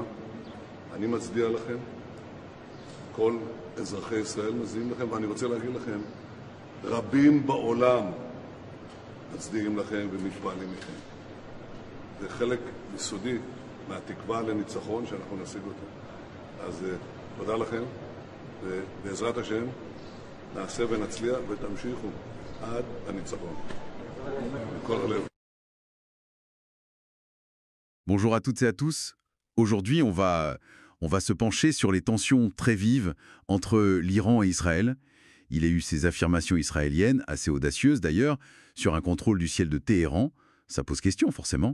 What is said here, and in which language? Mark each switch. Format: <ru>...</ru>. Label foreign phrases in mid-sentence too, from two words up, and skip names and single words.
<he>אני מצדיע לכם, כל אזרחי ישראל מצדיעים לכם, ואני רוצה להגיד לכם, רבים בעולם מצדיעים לכם ומתפעלים מכם. זה חלק יסודי מהתקווה לניצחון שאנחנו נשיג אותו. אז תודה לכם, ובעזרת השם נעשה ונצליח ותמשיכו עד הניצחון. מכל הלב.</he> <fr>Bonjour à toutes et à tous. Aujourd'hui, on va se pencher sur les tensions très vives entre l'Iran et Israël. Il y a eu ces affirmations israéliennes, assez audacieuses d'ailleurs, sur un contrôle du ciel de Téhéran. Ça pose question, forcément.</fr>